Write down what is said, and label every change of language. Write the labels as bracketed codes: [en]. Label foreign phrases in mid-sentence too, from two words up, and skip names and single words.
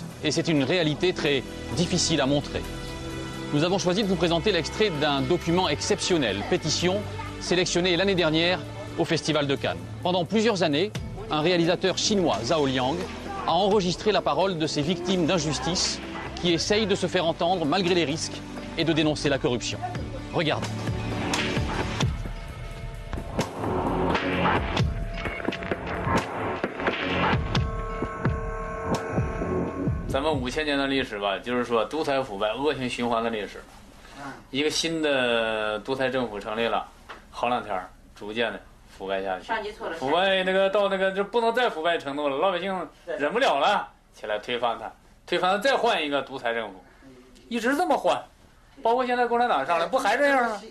[fr] Et c'est une réalité très difficile à montrer. Nous avons choisi de vous présenter l'extrait d'un document exceptionnel, pétition, sélectionné l'année dernière au Festival de Cannes. Pendant plusieurs années, un réalisateur chinois, Zhao Liang, a enregistré la parole de ces victimes d'injustice qui essayent de se faire entendre malgré les risques et de dénoncer la corruption. Regardez. [zh] 咱们5000年的历史吧，就是说独裁腐败、恶性循环的历史。一个新的独裁政府成立了，好两天逐渐的腐败下去，腐败到就不能再腐败程度了，老百姓忍不了了，起来推翻它，推翻它再换一个独裁政府，一直这么换，包括现在共产党上来不还这样吗？